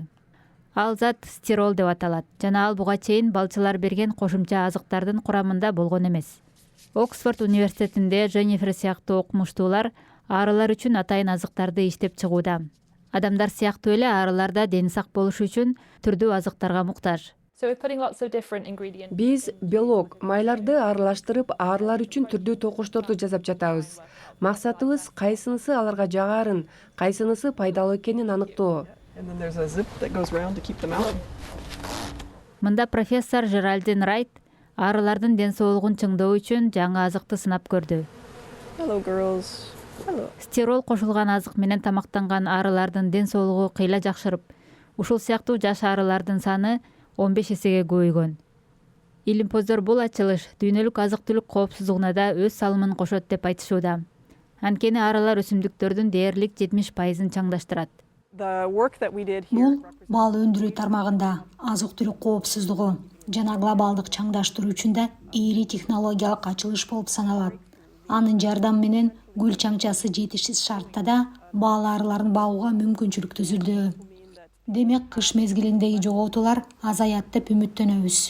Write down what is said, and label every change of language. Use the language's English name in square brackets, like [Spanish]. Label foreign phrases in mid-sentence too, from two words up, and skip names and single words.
[Kyrgyz] Ал зат стирол деп аталат жана ал буга чейин балчылар берген кошумча азыктардын курамында болгон эмес. Оксфорд университетинде Дженнифер сыяктуу окумуштуулар арылар үчүн атайын азыктарды иштеп чыгууда. Адамдар сыяктуу эле арылар да дени сак болуш үчүн түрдүү азыктарга муктаж. [English] So we're putting lots of different ingredients. [Kyrgyz] Биз белок, майларды аралаштырып, арылар үчүн түрдүү токушторду жасап жатабыз. Максатыбыз кайсынысы аларга жагарын, кайсынысы пайдалуу экенин аныктоо. [English] And then there's a zip that goes around to keep them out. [Kyrgyz] Мында профессор Жеральдин Райт арылардын ден соолугун чыңдоо үчүн жаңы азыкты сынап көрдү. [English] Hello, girls. Hello. [Kyrgyz] Стирол кошулган азык менен тамактанган арылардын ден соолугу кыйла жакшырып, ушул сыяктуу жаш арылардын саны 15 эсеге көбөйгөн. Илимпоздор бул ачылыш дүйнөлүк азык-түлүк коопсуздугуна да өз салымын кошот деп айтышууда. Анткени арылар өсүмдүктөрдүн дээрлик 70%-ын чаңдаштырат. [English] The work that we did here. [Kyrgyz] Бул бал өндүрүү тармагында азык-түлүк коопсуздугу жана глобалдык чаңдаштыруу үчүн да ийри технологиялык ачылыш болуп саналат. Анын жардамы менен гүл чаңчасы жетишсиз шартта да бал арыларын багууга мүмкүнчүлүк түзүлдү. Демек кыш мезгилиндеги жоготуулар азаят деп үмүттөнөбүз.